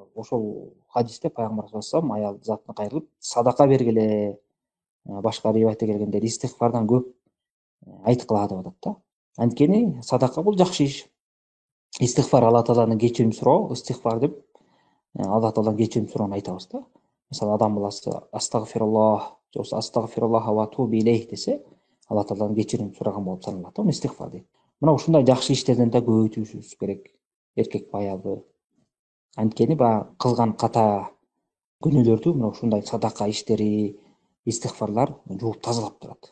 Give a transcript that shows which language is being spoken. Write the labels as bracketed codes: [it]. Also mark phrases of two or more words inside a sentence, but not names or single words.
[ky] Ошол хадисте пайгамбар [ar] صلى الله عليه وسلم [ky] аял затына кайрылып садака бергиле, башка риваятта келгенде истигфардан көп айткыла деп атат да. Анткени садака бул жакшы иш. Истигфар Алла тааладан кечирим суроо, истигфар деп Алла тааладан кечирим суроону айтабыз да. Мисалы адам баласы астагфируллах же болбосо [ar] أستغفر الله وأتوب إليه [ky] десе, Алла тааладан кечирим сураган болуп саналат да, истигфар дейт. Мына ушундай жакшы иштерден да көбөйтүшүбүз керек, эркек аялды. Анткени баягы кылган ката күнөөлөрдү мына ушундай садака иштери, истигфарлар жууп тазалап турат.